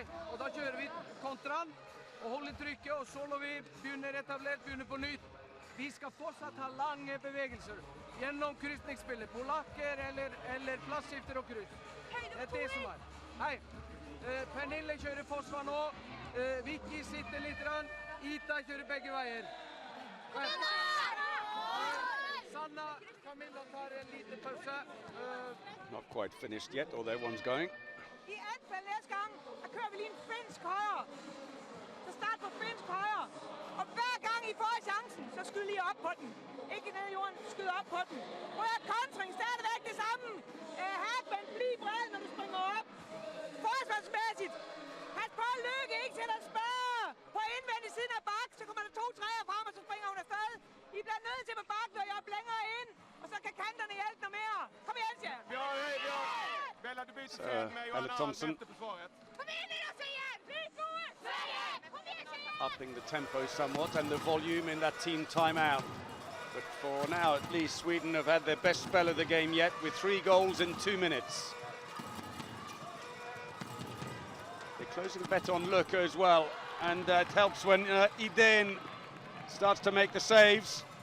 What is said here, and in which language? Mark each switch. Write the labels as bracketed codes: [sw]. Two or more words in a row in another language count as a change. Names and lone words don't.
[no] Og da kjører vi kontran og holder trykket, og så når vi begynner etablert, begynner på nytt. Vi skal fortsatt ha lange bevegelser gjennom kryssningsspillet. Polakker eller plassskifter og kryss. Det er det som er. Hei. Pernille kjører forsvar nå. Vicky sitter litt. Ita kjører begge veier. [en] Not quite finished yet, although one's going. [da] I anfald næste gang, der kører vi lige en finsk højre. Så start på finsk højre. Og hver gang I får chancen, så skyd lige op på den. Ikke ned i jorden, skyd op på den. Prøv at kontring, stadigvæk det samme. Hagman, bliv bred, når du springer op. Forsvarsmæssigt. Pas på Lykke, ikke til at spørge. På indvendig siden af bak, så kommer der 2 træer frem, og så springer hun afsted. I bliver nødt til på bakken, og jeg er længere ind. Og så kan kanterne hjælpe noget mere. Kom igen, Sjæren. [sv] Bella, du byter fel med Johanna Thompson. efter försvaret. [da] Kom igen, Sjæren. Bliv gode. Kom igen, Sjæren. [en] Upping the tempo somewhat and the volume in that team timeout. But for now, at least, Sweden have had their best spell of the game yet, with 3 goals in 2 minutes. They're closing a bet on Luka as well, and it helps when Idén starts to make the saves.